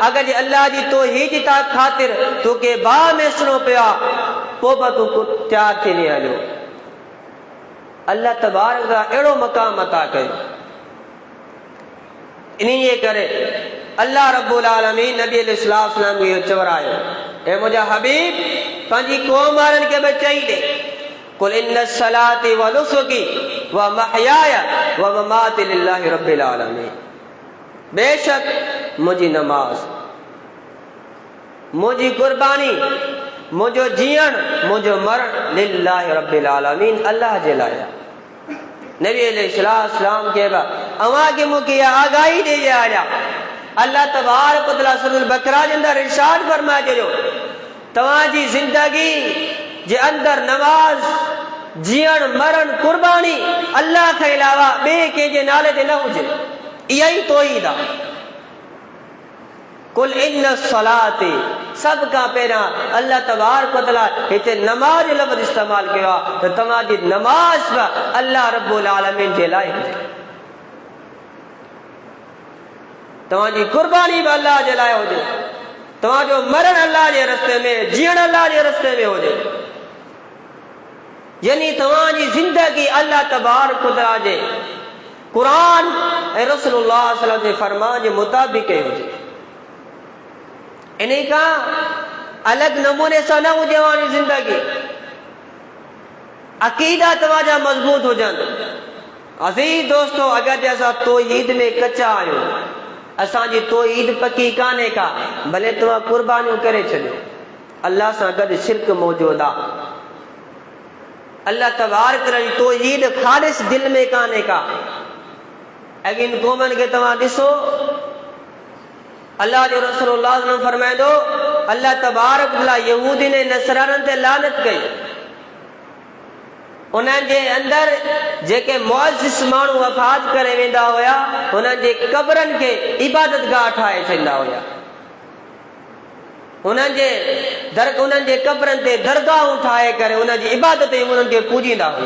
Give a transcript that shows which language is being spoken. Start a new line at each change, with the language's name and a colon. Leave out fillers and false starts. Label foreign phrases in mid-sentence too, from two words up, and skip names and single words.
Sindhi: अगरि जे अल्लाह जी तौहीद जी ख़ातिर तोखे बाह में अचिणो पियो आहे, पोइ बि तूं तयारु थी हलियो। अल्लाह तबारक ताला अहिड़ो मक़ाम अता कयो। इन्हीअ करे अल्लाह रब्बुल आलमीन नबी अलैहिस्सलाम खे इहो चवरायो, ऐं मुंहिंजा हबीब पंहिंजी क़ौम वारनि खे बि चई ॾे,
Arabic: قل إن صلاتي ونسكي ومحياي ومماتي لله رب العالمين.
Sindhi: बेशक मुंहिंजी नमाज़, मुंहिंजी कुर्बानी, मुंहिंजो जीअण, मुंहिंजो मरण
Arabic: لله رب العالمين,
Sindhi: अल्लाह जे लाइ। नबी अलैहिस्सलाम खे बि अवां खे मूंखे आगाही ॾेई आया। अल्लाह तबारक व तआला सूरह बकरा जे अंदरि इरशाद फरमाए छॾियो, तव्हांजी ज़िंदगी जे अंदरि नमाज, जीअण, मरण, कुर्बानी अल्लाह खां अलावा ॿिए कंहिंजे नाले ते न हुजे। इहा ई तौहीद आहे।
Arabic: قل إن صلاتي,
Sindhi: सभ खां पहिरियां अल्लाह तबारक व तआला हिते नमाज जो लफ़्ज़ इस्तेमालु कयो आहे त तव्हांजी नमाज़ बि अल्लाह रब्बुल आलमीन जे लाइ हुजे, तव्हांजी कुर्बानी बि अल्लाह जे लाइ हुजे, तव्हांजो मरण अल्लाह जे रस्ते में, जीअण अल्लाह जे रस्ते में हुजे। यानी तव्हांजी ज़िंदगी अल्लाह तबारक व तआला जे क़ुरान ऐं रसूलुल्लाह सल्लल्लाहु अलैहि वसल्लम जे फरमान जे मुताबिक़ हुजे। इन खां अलॻि नमूने सां न हुजे तव्हांजी ज़िंदगी। अक़ीदा तव्हांजा मज़बूत हुजनि। अज़ीज़ दोस्तो, अगरि जे असां तौहीद में कचा आहियूं, असांजी तौहीद पकी कान्हे का, भले तव्हां कुर्बानियूं करे छॾियो, अल्लाह सां गॾु शिरक मौजूदु आहे। अल्लाह तबारक जी तौहीद ख़ालिस दिलि में कान्हे का। अॻिन क़ौमनि खे तव्हां ॾिसो, अल्लाह जो रसूलुल्लाह सल्लल्लाहु अलैहि वसल्लम फरमाइंदो अल्लाह तबारक व तआला यहूदी ने नसराननि ते लानत कई। उन्हनि जे अंदरि जेके मुअज़्ज़िज़ माण्हू वफ़ात करे वेंदा हुया उन्हनि जे क़बरनि खे इबादतगाह ठाहे छॾींदा हुया। उन्हनि जे क़बरनि ते दरगाहूं ठाहे करे उन्हनि जी इबादत उन्हनि खे पूॼींदा हुया।